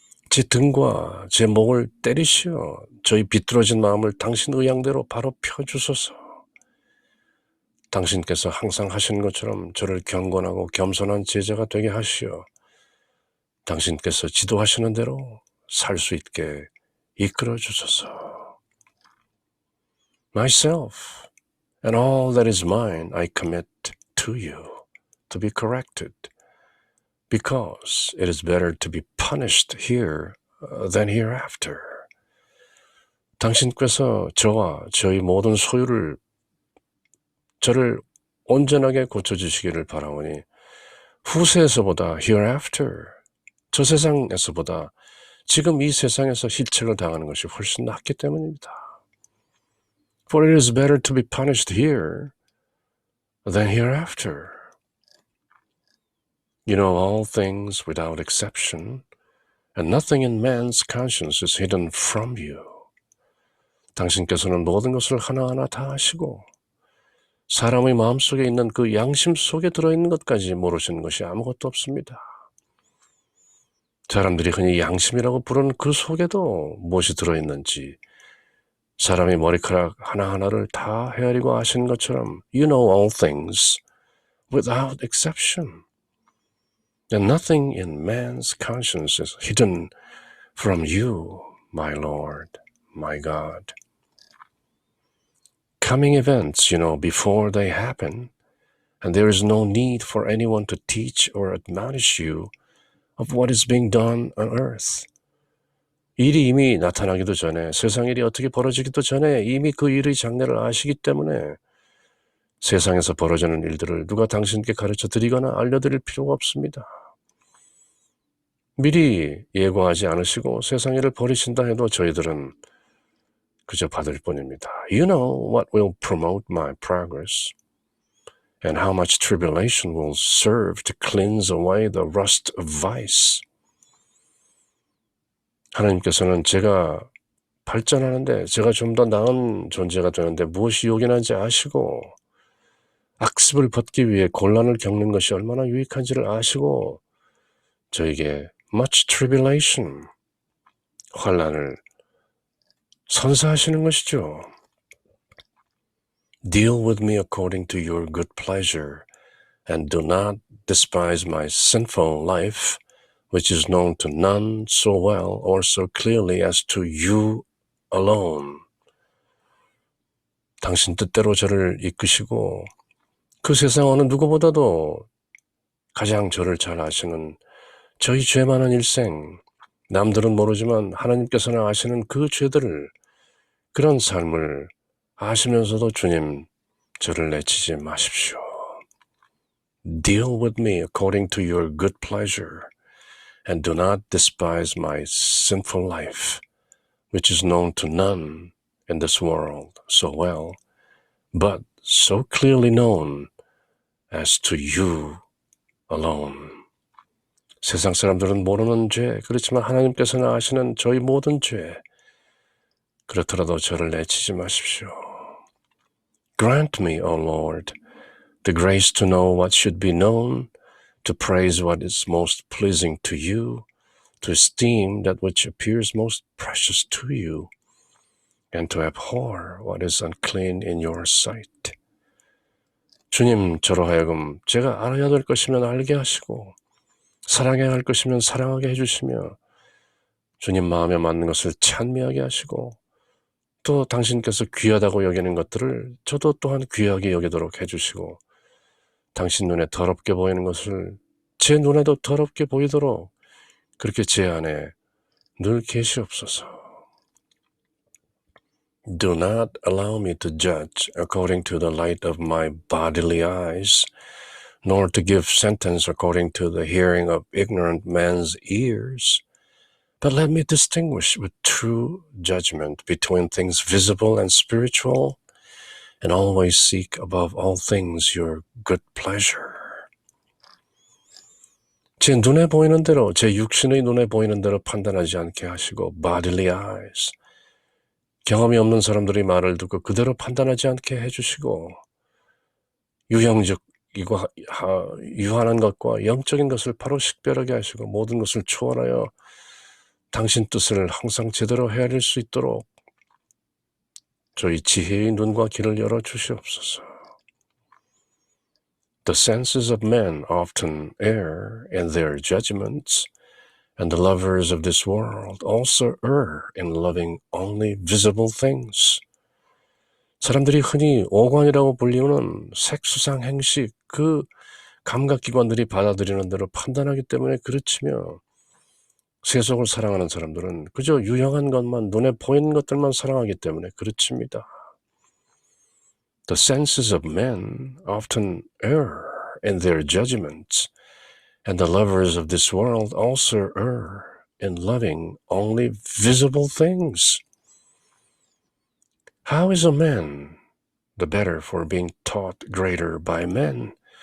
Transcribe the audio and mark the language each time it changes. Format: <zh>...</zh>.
<ko>제 등과 제 목을 때리시어 저희 비뚤어진 마음을 당신 의향대로 바로 펴주소서. 당신께서 항상 하신 것처럼 저를 경건하고 겸손한 제자가 되게 하시어 당신께서 지도하시는 대로 살 수 있게 이끌어 주소서.</ko> <en>Myself and all that is mine I commit to you to be corrected, because it is better to be punished here than hereafter.</en> <ko>당신께서 저와 저희 모든 소유를 저를 온전하게 고쳐주시기를 바라오니 후세에서보다</ko> <en>hereafter,</en> <ko>저 세상에서보다 지금 이 세상에서 실책을 당하는 것이 훨씬 낫기 때문입니다.</ko> <en>For it is better to be punished here than hereafter. You know all things without exception, and nothing in man's conscience is hidden from you.</en> <ko>당신께서는 모든 것을 하나하나 다 아시고 사람의 마음속에 있는 그 양심 속에 들어있는 것까지 모르시는 것이 아무것도 없습니다. 사람들이 흔히 양심이라고 부르는 그 속에도 무엇이 들어있는지 사람의 머리카락 하나하나를 다 헤아리고 아시는 것처럼</ko> <en>You know all things without exception, and nothing in man's conscience is hidden from you, my Lord, my God. Coming events, you know, before they happen, and there is no need for anyone to teach or admonish you of what is being done on earth.</en> <ko>일이 이미 나타나기도 전에, 세상 일이 어떻게 벌어지기도 전에 이미 그 일의 장래를 아시기 때문에 세상에서 벌어지는 일들을 누가 당신께 가르쳐 드리거나 알려드릴 필요가 없습니다. 미리 예고하지 않으시고 세상 일을 벌이신다 해도 저희들은 그저 받을 뿐입니다.</ko> <en>You know what will promote my progress, and how much tribulation will serve to cleanse away the rust of vice.</en> <ko>하나님께서는 제가 발전하는데 제가 좀 더 나은 존재가 되는데 무엇이 요긴한지 아시고 악습을 벗기 위해 곤란을 겪는 것이 얼마나 유익한지를 아시고 저에게</ko> <en>much tribulation,</en> <ko>환난을 선사하시는 것이죠.</ko> <en>Deal with me according to your good pleasure, and do not despise my sinful life, which is known to none so well or so clearly as to you alone.</en> <ko>당신 뜻대로 저를 이끄시고 그 세상 어느 누구보다도 가장 저를 잘 아시는 저희 죄 많은 일생, 남들은 모르지만 하나님께서는 아시는 그 죄들을, 그런 삶을 아시면서도 주님, 저를 내치지 마십시오.</ko> <en>Deal with me according to your good pleasure, and do not despise my sinful life, which is known to none in this world so well, but so clearly known as to you alone.</en> <ko>세상 사람들은 모르는 죄, 그렇지만 하나님께서는 아시는 저희 모든 죄, 그렇더라도 저를 내치지 마십시오.</ko> <en>Grant me, O Lord, the grace to know what should be known, to praise what is most pleasing to you, to esteem that which appears most precious to you, and to abhor what is unclean in your sight.</en> <ko>주님, 저로 하여금 제가 알아야 될 것이면 알게 하시고 사랑해야 할 것이면 사랑하게 해주시며 주님 마음에 맞는 것을 찬미하게 하시고 또 당신께서 귀하다고 여기는 것들을 저도 또한 귀하게 여기도록 해주시고 당신 눈에 더럽게 보이는 것을 제 눈에도 더럽게 보이도록 그렇게 제 안에 늘 계시옵소서.</ko> <en>Do not allow me to judge according to the light of my bodily eyes, nor to give sentence according to the hearing of ignorant men's ears. But let me distinguish with true judgment between things visible and spiritual, and always seek above all things your good pleasure.</en> <ko>제 눈에 보이는 대로, 제 육신의 눈에 보이는 대로 판단하지 않게 하시고,</ko> <en>bodily eyes,</en> <ko>경험이 없는 사람들의 말을 듣고 그대로 판단하지 않게 해주시고, 유형적이고 유한한 것과 영적인 것을 바로 식별하게 하시고, 모든 것을 초월하여 당신 뜻을 항상 제대로 헤아릴 수 있도록 저희 지혜의 눈과 귀를 열어주시옵소서.</ko> <en>The senses of men often err in their judgments, and the lovers of this world also err in loving only visible things.</en> <ko>사람들이 흔히 오관이라고 불리우는 색수상 행식, 그 감각기관들이 받아들이는 대로 판단하기 때문에 그렇지며, 세속을 사랑하는 사람들은 그저 유형한 것만, 눈에 보이는 것들만 사랑하기 때문에 그렇습니다.</ko> <en>The senses of men often err in their judgments, and the lovers of this world also err in loving only visible things. How is a man the better for being taught greater by men?</en>